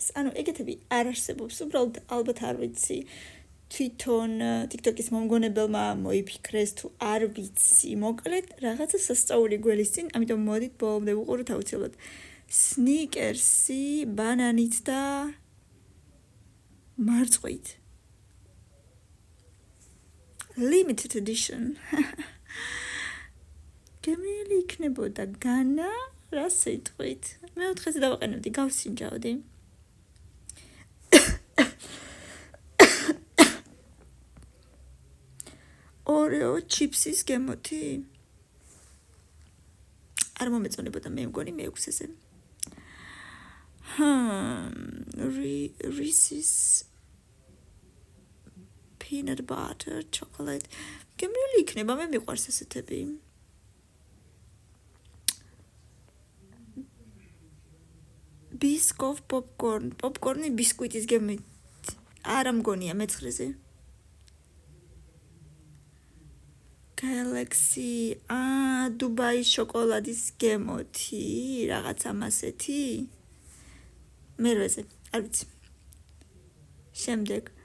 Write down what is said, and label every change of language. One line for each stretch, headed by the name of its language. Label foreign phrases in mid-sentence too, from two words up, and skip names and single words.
Georgian: ანუ ეგეთები არ არსებობს, უბრალოდ ალბათ არ ვიცი. თვითონ TikTok-ის მომგონებელმა მოიფიქრეს თუ არ ვიცი. მოკლედ, რაღაცა სასწაული გველის წინ, ამიტომ მოდით ბოლომდე ვუყუროთ აუცილებლად. სნიკერსი, ბანანით და მარწყვით.
English: Limited edition.
Georgian: გემრიელი იქნებოდა განა, რა სიტყვით. მეოთხეზე დავაყენებდი, გავსინჯავდი. ორეო ჩიფსის გემოთი. არ მომეწონებოდა მე მგონი მეექვსეზე. Reese's peanut butter chocolate. გემრიელი იქნება, მე მიყვარს ესეთები. Biscoff popcorn. Popcorn-ი ბისკვიტის გემით. არა მგონია მეცხრეზე. Galaxy. დუბაის შოკოლადის გემოთი, რაღაც ამასეთი. მერვეზე, არ ვიცი. შემდეგ.